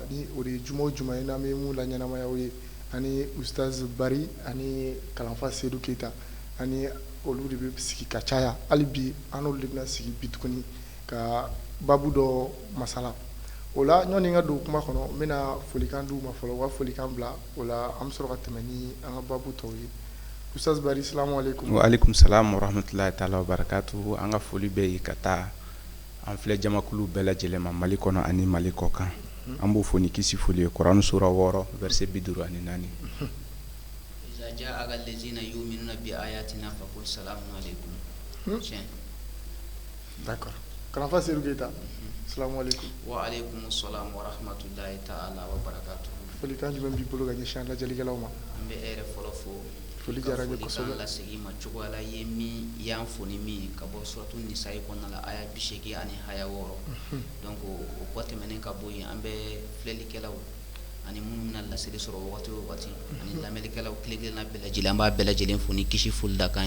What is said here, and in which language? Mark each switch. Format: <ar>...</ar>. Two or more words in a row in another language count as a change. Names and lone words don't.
<bm>ni o de ye juma o juma ye n'an bɛ mun laɲɛnamaya aw ye ani Ustaz Bari ani kalanfa Seydou Keita ani olu de bɛ sigi ka caya hali bi an n'olu de bɛna sigi bi tuguni ka babu dɔ masala o la ɲɔni ka don kuma kɔnɔ n bɛna folikan d'u ma fɔlɔ u ka folikan bila o la an bɛ sɔrɔ ka tɛmɛ ni an ka babu tɔw ye Ustaz Bari</bm> <ar>سلام عليكم. وعليكم السلام ورحمة الله تعالى وبركاته.</ar> <bm>An ka foli bɛ yen ka taa an filɛ jamakulu bɛɛ lajɛlen ma Mali kɔnɔ ani Mali kɔ kan an b'o fɔ ni kisi foli ye Kurani sura 6 verset 54.</bm> <ar>إذا جاءك الذين يؤمنون بآياتنا فقل سلام عليكم.</ar> <bm>D'accord. Kalanfa Seydou Keita.</bm> <ar>سلام عليكم. وعليكم السلام ورحمة الله تعالى وبركاته.</ar> <bm>Folikan jumɛn b'i bolo ka ɲɛsin an lajɛlikɛlaw ma? An bɛ hɛrɛ fɔlɔ fɔ. Foli diyara n ye kosɛbɛ. Folikan lasegi ma cogoya la ye min y'an fo ni min ka bɔ suratu nisa'i kɔnɔna la aya 80 ani aya 6 donc o kɔ tɛmɛnen ka bɔ yen an bɛ filɛlikɛlaw ani minnu bɛna laseli sɔrɔ wagati o wagati ani lamɛnnikɛlaw tile-kelenna bɛɛ lajɛlen an b'a bɛɛ lajɛlen fo ni kisi foli da kan ye.</bm>